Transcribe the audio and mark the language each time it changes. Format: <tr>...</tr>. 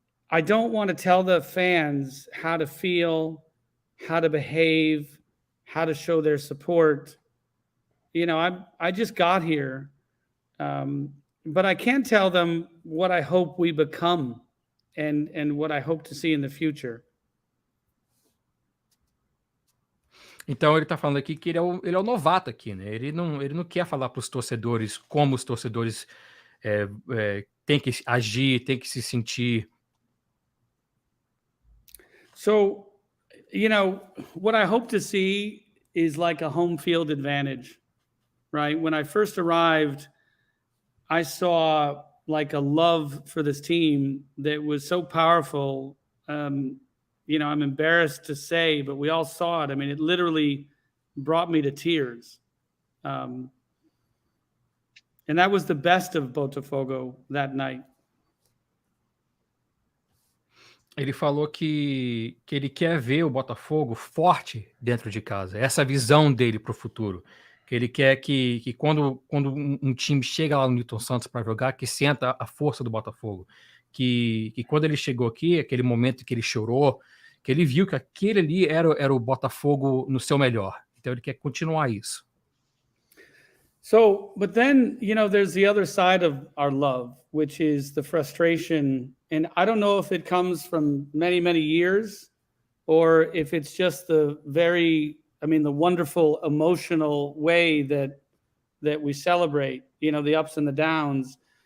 <en>I don't want to tell the fans how to feel, how to behave, how to show their support. You know, I just got here, but I can tell them what I hope we become and what I hope to see in the future.</en> <pt>Então ele está falando aqui que ele é o novato aqui, né? Ele não quer falar para os torcedores como os torcedores têm que agir, têm que se sentir.</pt> <en>So, you know, what I hope to see is like a home field advantage, right? When I first arrived, I saw like a love for this team that was so powerful. You know, I'm embarrassed to say, but we all saw it. I mean, it literally brought me to tears. And that was the best of Botafogo that night.</en> <pt>Ele falou que ele quer ver o Botafogo forte dentro de casa. Essa visão dele para o futuro. Que ele quer que quando um time chega lá no Newton Santos para jogar, que senta a força do Botafogo. Que quando ele chegou aqui, aquele momento que ele chorou, que ele viu que aquele ali era o Botafogo no seu melhor. Então ele quer continuar isso.</pt> <en>So, but then, you know, there's the other side of our love, which is the frustration. And I don't know if it comes from many, many years or if it's just the wonderful emotional way that we celebrate, you know, the ups and the downs.</en>